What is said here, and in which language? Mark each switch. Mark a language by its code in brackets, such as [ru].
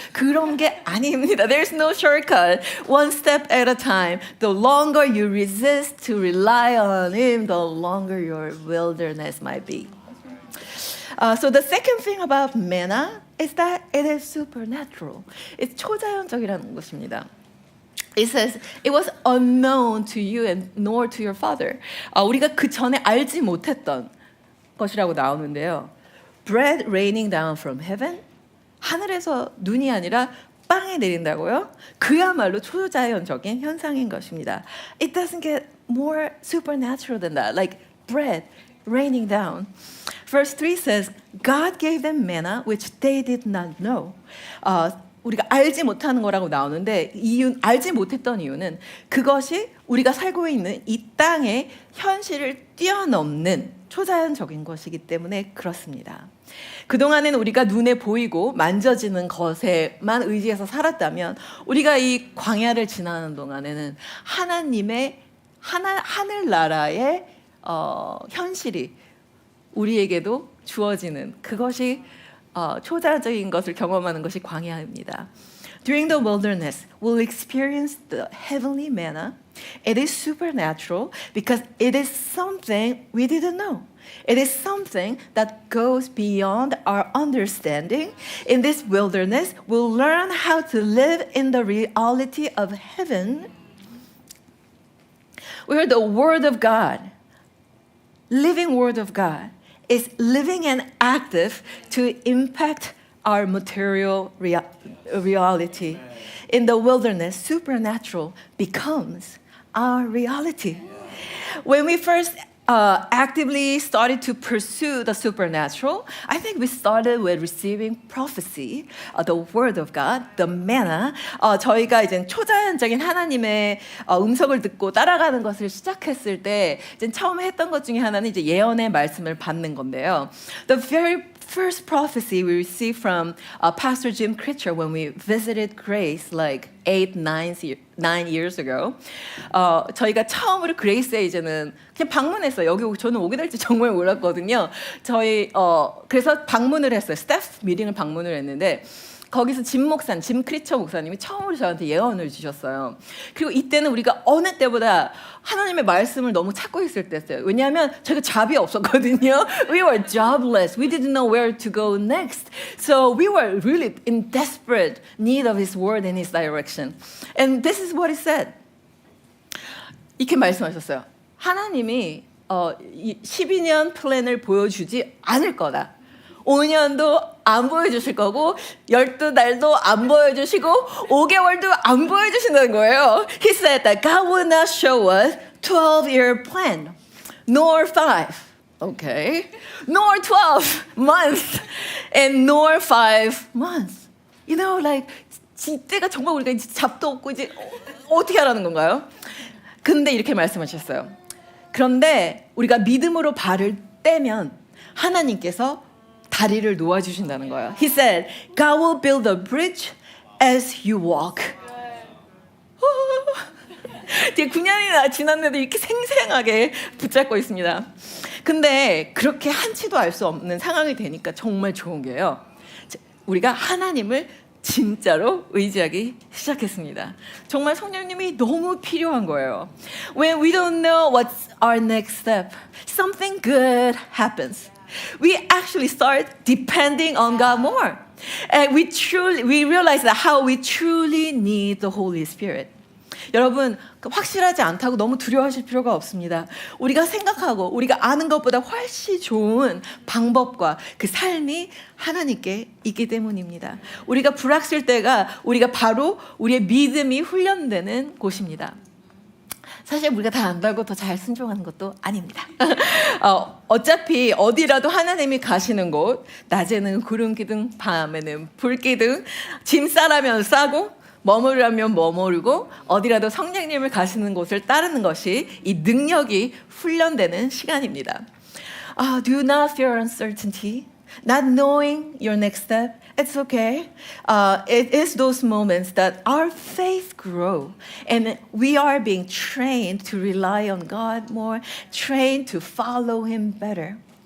[ko] 그런 게 아닙니다. [en] There's no shortcut. One step at a time. The longer you resist to rely on Him, the longer your wilderness might be. So the second thing about manna is that it is supernatural. [ko] It's 초자연적이라는 것입니다. [en] It says it was unknown to you and nor to your father. [ko] 우리가 그 전에 알지 못했던 것이라고 나오는데요. [en] Bread raining down from heaven. [ko] 하늘에서 눈이 아니라 빵이 내린다고요? 그야말로 초자연적인 현상인 것입니다. [en] It doesn't get more supernatural than that. Like bread raining down. Verse 3 says, God gave them manna which they did not know. [ko] 우리가 알지 못하는 거라고 나오는데 알지 못했던 이유는 그것이 우리가 살고 있는 이 땅의 현실을 뛰어넘는 초자연적인 것이기 때문에 그렇습니다. 그동안에는 우리가 눈에 보이고 만져지는 것에만 의지해서 살았다면 우리가 이 광야를 지나는 동안에는 하나님의 하늘나라의 현실이 우리에게도 주어지는 그것이 초자연적인 것을 경험하는 것이 광야입니다. [en] During the wilderness, we'll experience the heavenly manna. It is supernatural because it is something we didn't know. It is something that goes beyond our understanding. In this wilderness, we'll learn how to live in the reality of heaven. where the Word of God, living Word of God, is living and active to impact our material reality. In the wilderness, supernatural becomes our reality. When we first actively started to pursue the supernatural, I think we started with receiving prophecy, the word of God, the manna. [ko] 저희가 이제 초자연적인 하나님의 음성을 듣고 따라가는 것을 시작했을 때 이제 처음 했던 것 중에 하나는 이제 예언의 말씀을 받는 건데요. [en] The very first prophecy we received from Pastor Jim Critcher when we visited Grace like 9 years ago. [ko] 저희가 처음으로 그레이스에 이제는 그냥 방문했어요. 여기 저는 오게 될지 정말 몰랐거든요. 그래서 방문을 했어요. 스태프 미팅을 방문을 했는데 거기서 짐 크리처 목사님이 처음으로 저한테 예언을 주셨어요. 그리고 이때는 우리가 어느 때보다 하나님의 말씀을 너무 찾고 있을 때였어요. 왜냐하면 저희가 잡이 없었거든요. [en] We were jobless. We didn't know where to go next. So we were really in desperate need of His word and His direction. And this is what He said. [ko] 이렇게 말씀하셨어요. 하나님이 12년 플랜을 보여주지 않을 거다. 5년도 안 보여주실 거고 12달도 안 보여주시고 5개월도 안 보여주신다는 거예요. [en] He said that God will not show us 12-year plan, nor 5, okay, nor 12 months, and nor 5 months. You know, like [ko] 이때가 정말 우리가 이제 잡도 없고 이제 어떻게 하라는 건가요? 근데 이렇게 말씀하셨어요. 그런데 우리가 믿음으로 발을 떼면 하나님께서 다리를 놓아주신다는 거예요. [en] He said, God will build a bridge as you walk. [ko] 9년이나 지났는데도 이렇게 생생하게 붙잡고 있습니다. 근데 그렇게 한치도 알 수 없는 상황이 되니까 정말 좋은 게요. 우리가 하나님을 진짜로 의지하기 시작했습니다. 정말 성령님이 너무 필요한 거예요. [en] When we don't know what's our next step, something good happens. We actually start depending on God more. And we realize that how we truly need the Holy Spirit. [ko] 여러분, 확실하지 않다고 너무 두려워하실 필요가 없습니다. 우리가 생각하고 우리가 아는 것보다 훨씬 좋은 방법과 그 삶이 하나님께 있기 때문입니다. 우리가 불확실 때가 우리가 바로 우리의 믿음이 훈련되는 곳입니다. 사실 우리가 다 안다고 더 잘 순종하는 것도 아닙니다. 어차피 어디라도 하나님이 가시는 곳, 낮에는 구름 기둥, 밤에는 불 기둥, 짐 싸라면 싸고 머무르라면 머무르고 어디라도 성령님을 가시는 곳을 따르는 것이 이 능력이 훈련되는 시간입니다. [en] Do not fear uncertainty, not knowing your next step. It's okay. It is those moments that our faith grow and we are being trained to rely on God more, trained to follow Him better.